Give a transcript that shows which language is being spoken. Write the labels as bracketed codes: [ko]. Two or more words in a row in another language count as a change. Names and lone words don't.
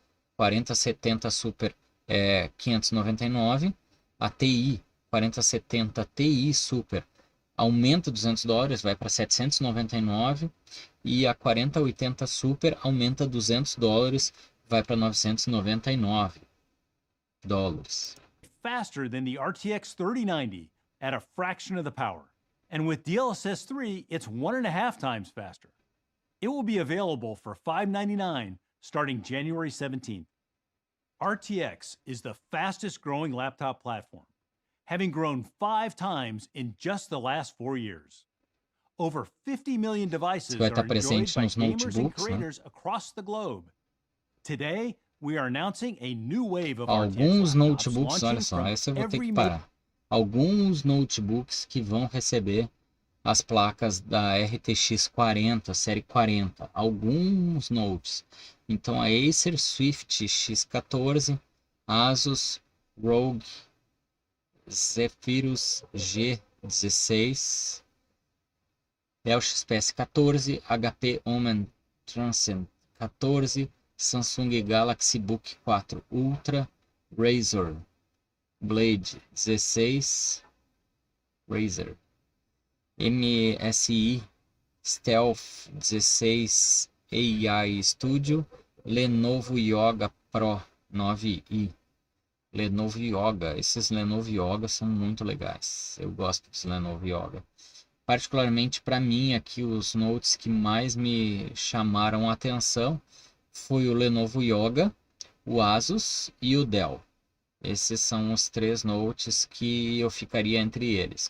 [pt] 4070 Super é 599. A TI, 4070 Ti Super, aumenta $200, vai para 799. E a 4080 Super aumenta $200, vai para $999. [en] Faster than the RTX 3090 at a fraction of the power. And with DLSS 3, it's 1.5 times faster. It will be available for $599 starting January 17th. RTX is the fastest growing laptop platform, having grown 5 times in just the last 4 years. Over 50 million devices [pt] vai estar [en] are enjoyed [pt] presente [en] by [pt] nos [en] gamers and [pt] notebooks, né? [en] creators across the globe. Today, we are announcing a new wave of [pt] Alguns [en] RTX laptops [pt] notebooks, olha [en] launching [pt] só, [en] from [pt] essa eu vou ter que [en] every [pt] parar. Alguns notebooks que vão receber as placas da RTX 40, série 40. Alguns notes. Então a Acer Swift X14, Asus ROG Zephyrus G16, Dell XPS 14, HP Omen Transcend 14, Samsung Galaxy Book 4 Ultra, Razer Blade 16, Razer MSI Stealth 16 AI Studio, Lenovo Yoga Pro 9i. Lenovo Yoga, esses Lenovo Yoga são muito legais. Eu gosto dos Lenovo Yoga. Particularmente para mim aqui os notes que mais me chamaram a atenção foi o Lenovo Yoga, o Asus e o Dell. Esses são os 3 notes que eu ficaria entre eles.